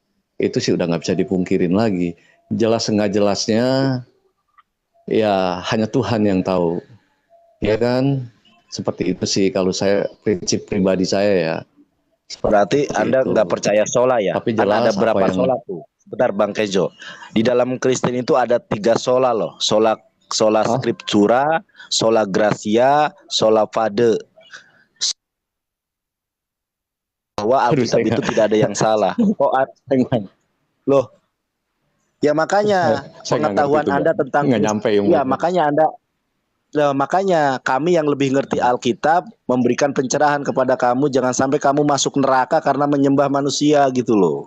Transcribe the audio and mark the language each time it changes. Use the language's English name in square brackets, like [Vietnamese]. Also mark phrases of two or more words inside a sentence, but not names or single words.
[Indonesian] Itu sih udah nggak bisa dipungkirin lagi. Jelas nggak jelasnya ya hanya Tuhan yang tahu, ya kan? Seperti itu sih kalau saya prinsip pribadi saya ya Berarti seperti Anda itu. nggak percaya sola ya? Tapi Kan ada jelas apa berapa yang sola tuh? Sebentar Bang Kejo. Di dalam Kristen itu ada 3 sola loh. Sola ah, [Latin] scriptura, sola gratia, sola fide. [Indonesian] Bahwa aduh Alkitab itu tidak ada yang salah. Loh, ya makanya saya nggak ngerti pengetahuan itu bang, Anda tentang nggak nyampe ya ilmunya. makanya kami yang lebih ngerti Alkitab memberikan pencerahan kepada kamu, jangan sampai kamu masuk neraka karena menyembah manusia gitu loh.